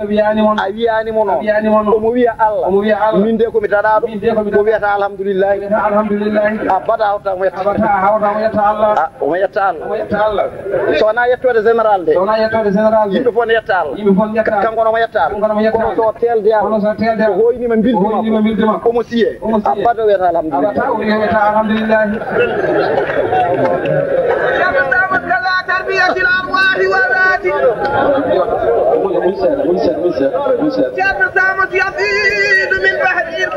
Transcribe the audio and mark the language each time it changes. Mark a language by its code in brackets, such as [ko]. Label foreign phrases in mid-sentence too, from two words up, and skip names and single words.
[ff] Allah wiyanimo noon. A wiyanimo noon. A wiyanimo noon. Omo wiya Allah. Omo wiya Allah. Min de komi daɗaɗo. Min de komi Ko daɗaɗo. wiyata alhamdulillah. Alhamdulillahi. Alhamdulillahi. A bada hawta mo yetta. A bada hawta mo yetta Allah. A, o yetta Allah. O yetta Allah. So wona yettode général de. So wona yettode général de. Yimɓe fof ne yetta Allah. Yimɓe fof ne yetta Allah. Kanko no mo yetta Allah. Kanko no mo yetta Kono Allah. so telde Allah. Kono so telde Allah. O hoynima mbindi O hoynima makko. mbindi makko. Omo siye. Omo siye. A bada o wiyata alhamdulillah. A bada o wiyata alhamdulillah. [ar] Ceerno Samat Kala tarbiyatil arwahi wa zati. [fr] Monsieur, monsieur, monsieur, monsieur. [ar] Ceerno Samat Yazidu min bahdi.